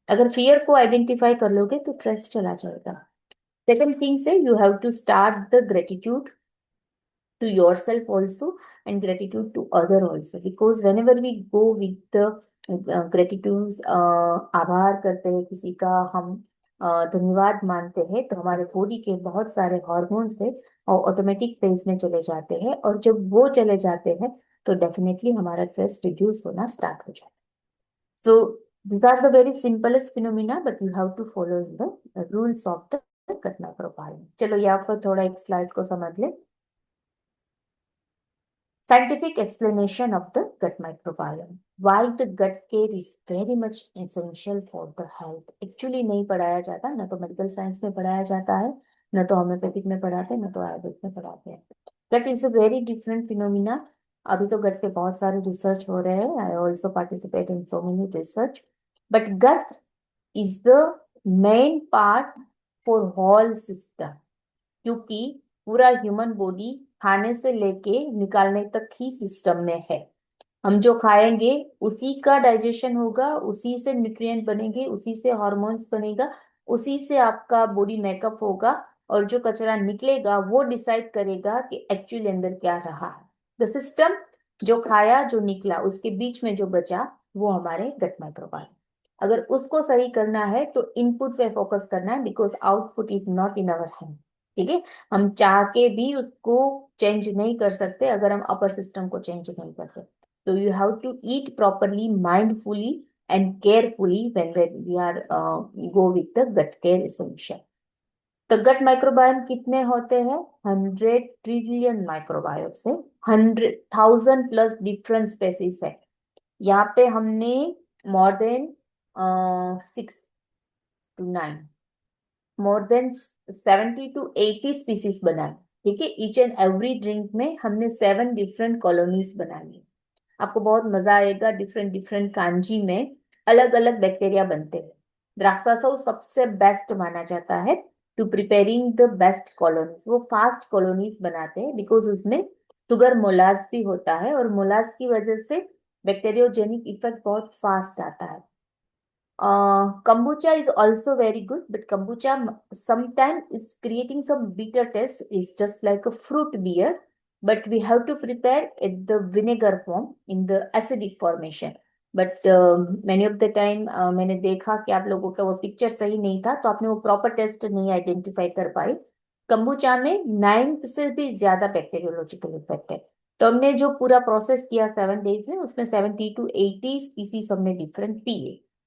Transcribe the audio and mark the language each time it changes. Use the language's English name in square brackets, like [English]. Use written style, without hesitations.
[Hindi] अगर फियर को आइडेंटिफाई कर लोगे तो स्ट्रेस चला जाएगा. सेकंड थिंग से [English] you have to start the gratitude to yourself also and gratitude to other also, because whenever we go with the gratitude, [Hindi] आभार करते हैं किसी का, हम धन्यवाद मानते हैं तो हमारे बॉडी के बहुत सारे हॉर्मोन्स है और ऑटोमेटिक फेज में चले जाते हैं, और जब वो चले जाते हैं तो डेफिनेटली हमारा स्ट्रेस रिड्यूस होना स्टार्ट हो जाता है. [English] So these are the very simplest phenomena but you have to follow the rules of the घटना profile. [Hindi] चलो ये आपको थोड़ा एक स्लाइड को समझ ले. [English] Scientific explanation of the gut microbiome. Why the gut care is very much essential for the health. [Hindi] Actually नहीं पढ़ाया जाता, ना तो मेडिकल साइंस में पढ़ाया जाता है, ना तो होम्योपैथिक में पढ़ाते हैं, ना तो आयुर्वेद में पढ़ाते हैं. [English] Gut is a very different phenomena. [Hindi] अभी तो गट पे बहुत सारे रिसर्च हो रहे हैं. [English] I also participate in so many research. But gut is the main part for whole system, [Hindi] क्योंकि पूरा ह्यूमन बॉडी खाने से लेके निकालने तक ही सिस्टम में है. हम जो खाएंगे उसी का डाइजेशन होगा, उसी से न्यूट्रिएंट बनेंगे, उसी से हॉर्मोन्स बनेगा, उसी से आपका बॉडी मेकअप होगा. और जो कचरा निकलेगा वो डिसाइड करेगा कि एक्चुअली अंदर क्या रहा है. द सिस्टम, जो खाया जो निकला उसके बीच में जो बचा वो हमारे गट माइक्रोबायोम. अगर उसको सही करना है तो इनपुट पे फोकस करना है, [English] Because output is not in our hand. [Hindi] ठीक है. हम चाह के भी उसको चेंज नहीं कर सकते अगर हम अपर सिस्टम को चेंज नहीं करते. [English] So you have to eat properly, mindfully, and carefully when we are go with the gut care essential. [Hindi] The gut microbiome कितने होते हैं? 100 ट्रिलियन माइक्रोबायोम से 100,000 प्लस डिफरेंट स्पेसीज है. यहाँ पे हमने more than 6 to 9, more than 70 to 80 species बनाए. ठीक है. ईच एंड एवरी ड्रिंक में हमने 7 डिफरेंट कॉलोनीज बनाई. आपको बहुत मजा आएगा. डिफरेंट डिफरेंट कांजी में अलग अलग बैक्टीरिया बनते हैं. द्राक्षासव सबसे बेस्ट माना जाता है [English] To preparing the best colonies. [Hindi] वो फास्ट कॉलोनीज बनाते हैं बिकॉज उसमें शुगर मोलाज भी होता है, और मोलाज की वजह से बैक्टीरियोजेनिक इफेक्ट बहुत फास्ट आता है. [English] Kombucha is also very good, but kombucha sometimes is creating some bitter taste. It's just like a fruit beer, but we have to prepare it the vinegar form in the acidic formation. But many of the time [Hindi] मैंने देखा कि आप लोगों का वो picture सही नहीं था, तो आपने वो प्रॉपर टेस्ट नहीं आइडेंटिफाई कर पाई. कंबुचा में 9 से भी ज्यादा बैक्टीरियोलॉजिकल इफेक्ट है. तो हमने जो पूरा प्रोसेस किया 7 डेज में, उसमें 70 to 80 स्पीसीज हमने डिफरेंट पिए.